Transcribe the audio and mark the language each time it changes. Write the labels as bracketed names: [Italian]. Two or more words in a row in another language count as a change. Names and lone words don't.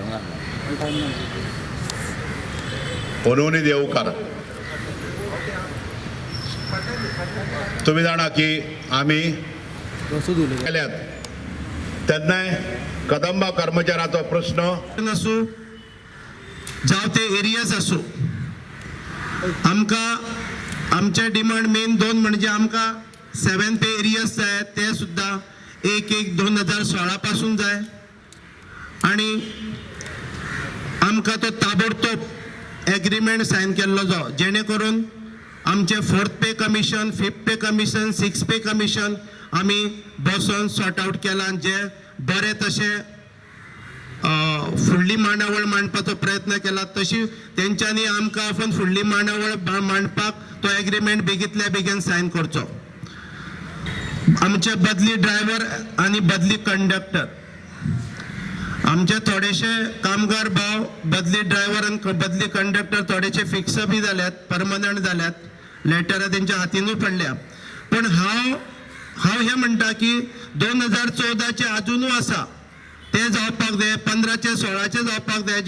[Marathi] उन्होंने देवकार तुम्ही जाणा की आम्ही त्यांना कदंबा कर्मचाऱ्याचा प्रश्न [Konkani] असो जाव ते एरियाज असो आमका आमचे डिमांड मेन दोन म्हणजे आमका 7 पे एरियाज जाय ते सुद्धा 1/1/2016 पासून जाय आणि आमका तो ताबडतोब एग्रीमेंट साइन केल्लो जाव जेणे करून आमचे 4th [English] pay commission [Konkani] 5th [English] pay commission [Konkani] 6th [English] pay commission [Konkani] आम्ही बसून [English] sort out [Konkani] केला जे बरे तसे फुडली मांडावळ मांडपाचो प्रयत्न केला तशी तेंच्यांनी आमकां आपण फुडली मांडावळ मांडपाक तो एग्रीमेंट बेगीतल्या बेगीन साइन करचो आमचे बदली ड्रायव्हर आणि बदली कंडक्टर आमचे थोडेशे कामगार भाव बदली ड्रायव्हर आणि बदली कंडक्टर थोडेशे फिक्स बी जाल्यात परमनंट जाल्यात लेटर तेंच्या हातीनूय पडल्या पण हांव हे म्हणटा की 2014 चे अजूनूय आसा ते जावपाक जाय 15 चे 16 चे जावपाक जाय